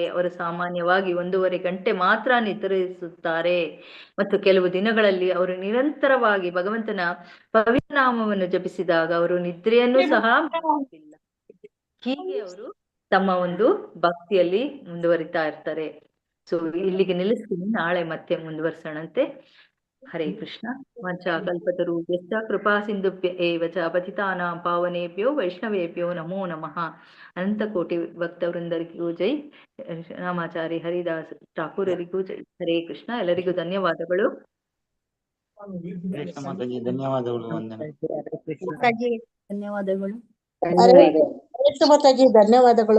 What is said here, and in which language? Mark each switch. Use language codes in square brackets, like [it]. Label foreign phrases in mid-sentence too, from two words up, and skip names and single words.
[kn] ಅವರು ಸಾಮಾನ್ಯವಾಗಿ 1.5 ಗಂಟೆ ಮಾತ್ರ ನಿದ್ರಿಸುತ್ತಾರೆ ಮತ್ತು ಕೆಲವು ದಿನಗಳಲ್ಲಿ ಅವರು ನಿರಂತರವಾಗಿ ಭಗವಂತನ ಪವಿತ್ರ ನಾಮವನ್ನು ಜಪಿಸಿದಾಗ ಅವರು ನಿದ್ರೆಯನ್ನು ಸಹ ಮಾಡುತ್ತಿಲ್ಲ. ಹೀಗೆ ಅವರು ತಮ್ಮ ಒಂದು ಭಕ್ತಿಯಲ್ಲಿ ಮುಂದುವರಿತಾ ಇರ್ತಾರೆ. ಸೊ ಇಲ್ಲಿಗೆ ನಿಲ್ಲಿಸ್ತೀನಿ, ನಾಳೆ ಮತ್ತೆ ಮುಂದುವರ್ಸೋಣಂತೆ. [sa] ಹರೇ ಕೃಷ್ಣ. ವಂಚಾಕಲ್ಪತರುಭ್ಯಶ್ಚ ಕೃಪಾ ಸಿಂಧುಭ್ಯ ಏವ ಚ ಪತಿತಾನಾಂ ಪಾವನೇಭ್ಯೋ ವೈಷ್ಣವೇಭ್ಯೋ ನಮೋ ನಮಃ. [kn] ಅನಂತ ಕೋಟಿ ಭಕ್ತವೃಂದರಿಗೂ ಜೈ. ರಾಮಾಚಾರಿ ಹರಿದಾಸ್ ಠಾಕೂರರಿಗೂ ಜೈ. [sa] ಹರೇ ಕೃಷ್ಣ. [kn] ಎಲ್ಲರಿಗೂ ಧನ್ಯವಾದಗಳು. ಧನ್ಯವಾದಗಳು. ವಂದನೆ. ಧನ್ಯವಾದಗಳು. ಮಾತಾಜಿ ಧನ್ಯವಾದಗಳು.